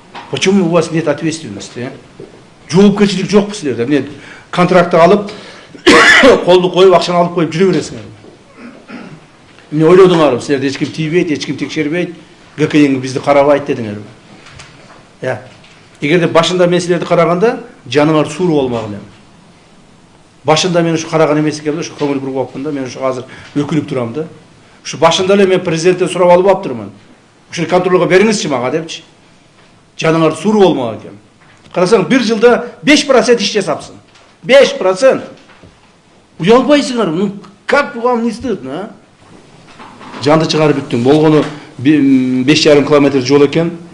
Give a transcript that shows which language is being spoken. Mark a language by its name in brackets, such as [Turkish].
[Russian] Почему у вас нет ответственности? [Kyrgyz] Жоопкерчилик жокпу силерде? Эмне контрактты алып, колду коюп, акчаны алып коюп жүрө бересиңер. Эмне ойлодуңарбы? Силерде эч ким тийбейт, эч ким текшербейт, ГКН бизди карабайт дедиңерби? Я. Эгерде башында мен силерди караганда, жаныңар суур болмак элем. Башында мен ушу караган эмес экенмин, ушу көңүл буруп алыпмын да, мен ушу азыр өкүнүп турам да. Ушу башында эле мен президенттен сурап алып аптырмын. Ушуну контролго бериңизчи мага депчи. Жаныңар суур болмак экен. Карасаң 1 жылда 5% иш жасапсың. 5%. Уялбайсыңар, [Russian] ну как вам не стыдно, а? [Kyrgyz] Жанды чыгарып бүттүң. Болгону 5,5 километр жол экен.